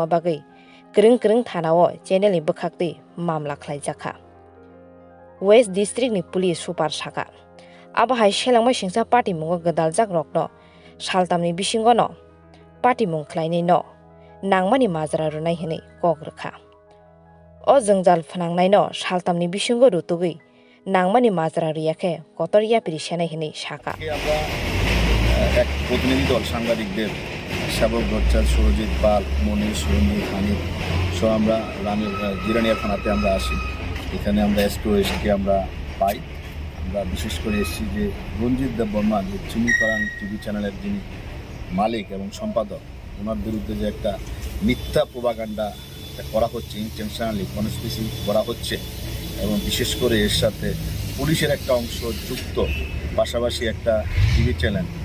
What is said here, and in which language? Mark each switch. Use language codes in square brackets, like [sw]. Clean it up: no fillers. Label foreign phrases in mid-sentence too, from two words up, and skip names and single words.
[trp] bagai kreng thanao channel ni bkhakti mamla khlaijakha West District ni [en] police super [trp] saka abo hai selangma singsa party mongo gdaljak rokno saltamni bisingo no party mung khlaini no nangmani majra runai hini kogrkha o jongjal phanangnai no saltamni bisingo rutugui nangmani majra riyakhe kotoriya pirisena hini saka [bn] আমরা এক প্রতিনিধি দল সাংবাদিকদের সেবক ভট্টাচার্য সুরজিৎ পাল মনীষ রঞ্জিত হানিফ সহ আমরা জিরানিয়া থানাতে আমরা আসি এখানে আমরা এসকে আমরা পাই আমরা বিশেষ করে এসেছি যে রঞ্জিত দেববর্মা যে চিনিপাড়ান [en] TV channel [bn] যিনি মালিক এবং সম্পাদক ওনার বিরুদ্ধে যে একটা মিথ্যা প্রোপাগান্ডা করা হচ্ছে [en] intentionally conspiracy [bn] করা হচ্ছে এবং বিশেষ করে এর সাথে পুলিশের একটা অংশ যুক্ত পাশাপাশি একটা [en] TV channel